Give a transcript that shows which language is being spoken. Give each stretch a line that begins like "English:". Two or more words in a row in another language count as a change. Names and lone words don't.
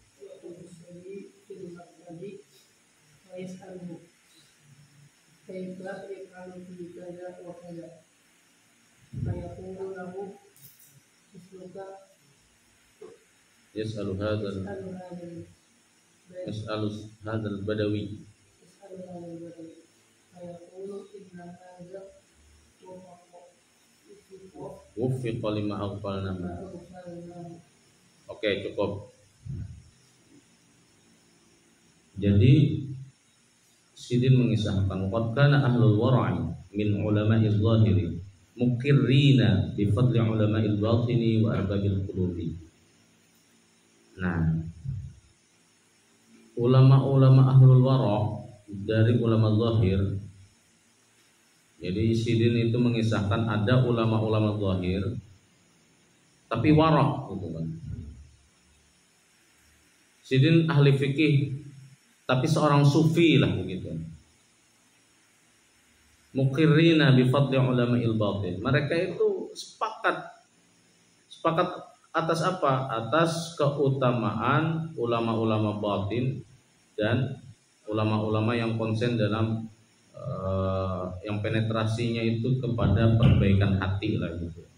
Arabic: يسأل هذا البدوي وفق لما أغفلنا.
Indonesian: Oke, cukup. Jadi Sidin mengisahkan
Arabic: قد كان أهل الورع من علماء الظاهر مقرين بفضل علماء الباطن وأرباب القلوب.
Indonesian: Nah, ulama-ulama
Arabic: أهل الورع'
Indonesian: dari ulama zahir. Jadi Sidin itu mengisahkan ada ulama-ulama zahir tapi wara' gitu kan. Sidin ahli fikih tapi seorang sufi lah begitu.
Arabic: مقرين بفضل علماء الباطن.
Indonesian: Mereka itu sepakat Atas apa? Atas keutamaan ulama-ulama batin dan ulama-ulama yang konsen dalam yang penetrasinya itu kepada perbaikan hati lah gitu.